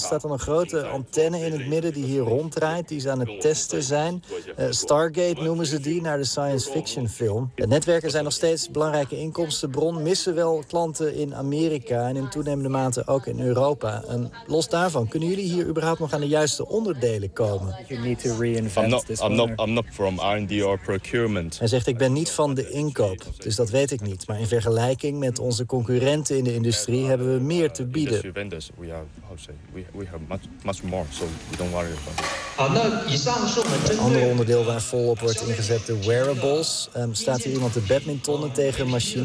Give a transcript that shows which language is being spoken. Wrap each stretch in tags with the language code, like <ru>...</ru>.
<nl>Staat dan een grote antenne in het midden die hier ronddraait, die ze aan het testen zijn. Stargate noemen ze die, naar de science fiction film. De netwerken zijn nog steeds een belangrijke inkomstenbron, missen wel klanten in Amerika en in toenemende mate ook in Europa. En los daarvan, kunnen jullie hier überhaupt nog aan de juiste onderdelen komen?</nl> <en>I'm not from R&D or procurement.</en> <nl>Hij zegt, ik ben niet van de inkoop, dus dat weet ik niet. Maar in vergelijking met onze concurrenten in de industrie hebben we meer te bieden. Het andere onderdeel waar volop wordt ingezet, de wearables. Staat hier iemand de badmintonnen tegen een machine?</nl>